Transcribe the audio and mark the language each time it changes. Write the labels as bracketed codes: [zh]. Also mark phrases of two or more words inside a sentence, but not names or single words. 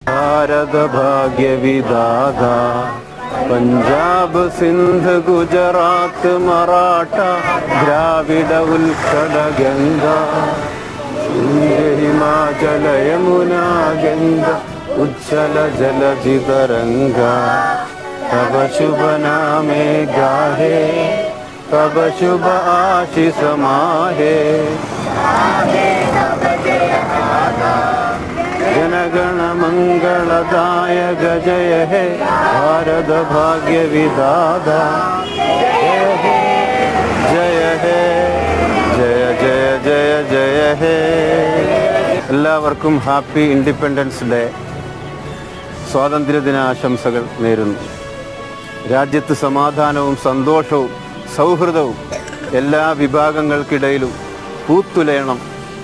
[bn] ভারত ভাগ্য বিধাতা পাঞ্জাব সিন্ধ গুজরাট মারাঠা দ্রাবিড় উৎকট গঙ্গ হিমাচল যমুনা গঙ্গা উজ্জ্বল জলধি তরঙ্গ তব শুভ নামে গাহে তব শুভ আশিষ মাহে জনগণ মঙ্গলদায়ক জয় হে ভারত ভাগ্য বিধাতা জয় হে জয় জয় জয় জয় হে. [ml] എല്ലാവർക്കും [en] happy independence day, [ml] സ്വാതന്ത്ര്യദിനാശംസകൾ നേരുന്നു. രാജ്യത്ത് സമാധാനവും സന്തോഷവും സൗഹൃദവും എല്ലാ വിഭാഗങ്ങൾക്കിടയിലും പൂത്തുലയണം